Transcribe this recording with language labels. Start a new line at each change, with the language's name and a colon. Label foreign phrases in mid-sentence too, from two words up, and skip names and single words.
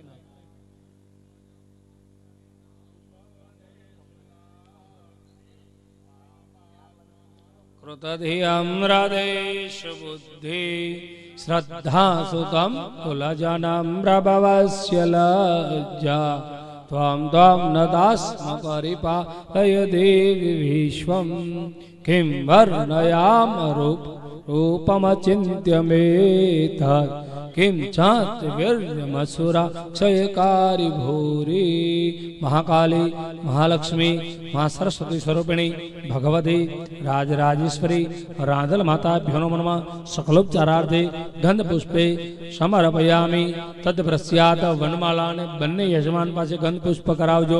Sanskrit: કૃતધિયમ હૃદેશ બુદ્ધિ શ્રદ્ધા સુતમ કુલજનમ પ્રભવસ્ય લજ્જા ત્વમ ત્વમ નદાસ્મ પરિપાલય દેવી વિશ્વમ કિં વર્ણયામ रूपमचिन्त्य मेत किं चात्वीर्यमसुरा क्षयकारी भूरी. महाकाली महालक्ष्मी મા સરસ્વતી સ્વરૂપિણી ભગવતી રાજરાજેશ્વરી રાંધલ માતાભ્યો નમઃ સકલોપચારાર્થે ગંધ પુષ્પે સમર્પયામિ તદ્પ્રસ્યાત
Gujarati: વનમાલાને બંને યજમાન પાસે ગંધ પુષ્પ કરાવજો.